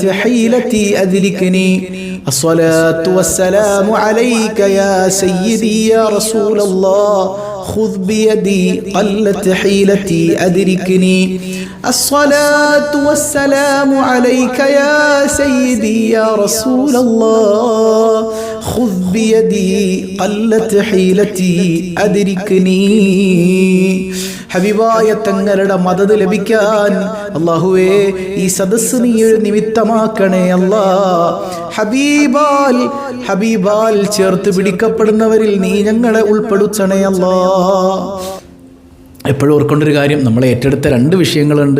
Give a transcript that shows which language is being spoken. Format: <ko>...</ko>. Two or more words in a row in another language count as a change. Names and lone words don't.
<ar>حيلتي أدركني الصلاة والسلام عليك يا سيدي يا رسول الله خذ بيدي قلت حيلتي أدركني الصلاة والسلام عليك يا سيدي يا رسول الله خذ بيدي قلت حيلتي أدركني</ar> <ml>ഹബീബായ തങ്ങളുടെ മദദ് ലഭിക്കാൻ അല്ലാഹുവേ ഈ സദസ്സ് നീ ഒരു നിമിത്തമാക്കണേ അല്ലാ. ഹബീബാൽ ചേർത്ത് പിടിക്കപ്പെടുന്നവരിൽ നീ ഞങ്ങളെ ഉൾപ്പെടുത്തണേ അല്ലാ. എപ്പോഴും ഓർക്കൊണ്ടൊരു കാര്യം, നമ്മളെ ഏറ്റെടുത്ത രണ്ട് വിഷയങ്ങളുണ്ട്.</ml>